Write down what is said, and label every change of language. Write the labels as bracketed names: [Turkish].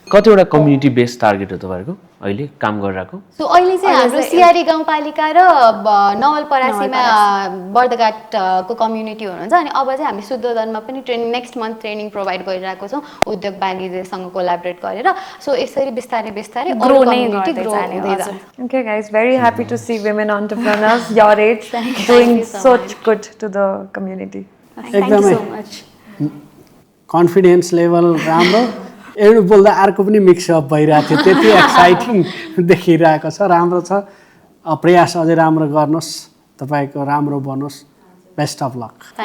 [Nepali] कतिवटा community based target हो तपाईहरुको अहिले काम गरिरहेको सो अहिले चाहिँ हाम्रो सिआरी गाउँपालिका र नवलपरासीमा बर्दघाटको कम्युनिटी हुनुहुन्छ अनि अब चाहिँ हामी शुद्धोदनमा पनि नेक्स्ट मन्थ ट्रेनिङ प्रोभाइड गरिरहेको छौँ उद्योग वाणिज्यसँग कोलाबोरेट गरेर सो यसरी बिस्तारै बिस्तारै ग्रो हुँदै जान्छ [English] Okay guys, very happy to see women entrepreneurs your age doing such good to the community. Thank you so much. [Nepali] Confidence level राम्रो एउटा बोल्दा अर्को पनि मिक्सअप भइरहेको थियो त्यति एक्साइटिङ देखिरहेको छ राम्रो छ प्रयास अझै राम्रो गर्नुहोस् तपाईँको राम्रो बनोस् [English] best of luck